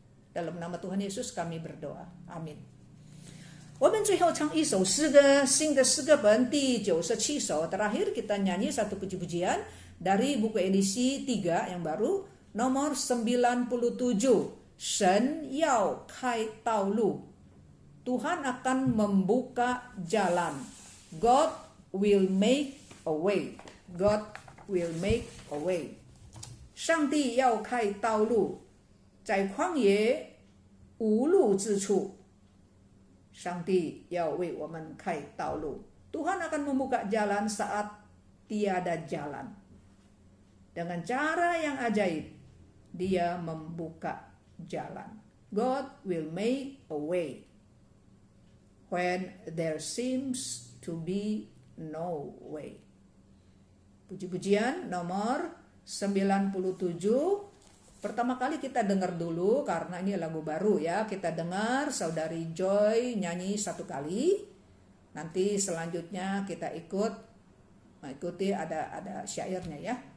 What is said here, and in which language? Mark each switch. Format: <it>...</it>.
<id>Dalam nama Tuhan Yesus kami berdoa. Amin.</id> <zh>我们最后唱一首诗歌，新的诗歌本第97首。</zh> <id>Terakhir kita nyanyi satu puji-pujian dari buku edisi 3 yang baru, nomor 97.</id> <zh>神要开道路，</zh> <id>Tuhan akan membuka jalan.</id> <en>God will make a way. God will make a way.</en> <zh>上帝要开道路，在旷野无路之处，上帝要为我们开道路。</zh> <id>Tuhan akan membuka jalan saat tiada jalan. Dengan cara yang ajaib, Dia membuka jalan.</id> <en>God will make a way when there seems to be no way.</en> <id>Puji-pujian nomor 97. Pertama kali kita dengar dulu, karena ini lagu baru ya. Kita dengar saudari Joy nyanyi satu kali. Nanti selanjutnya kita ikuti ada syairnya ya.</id>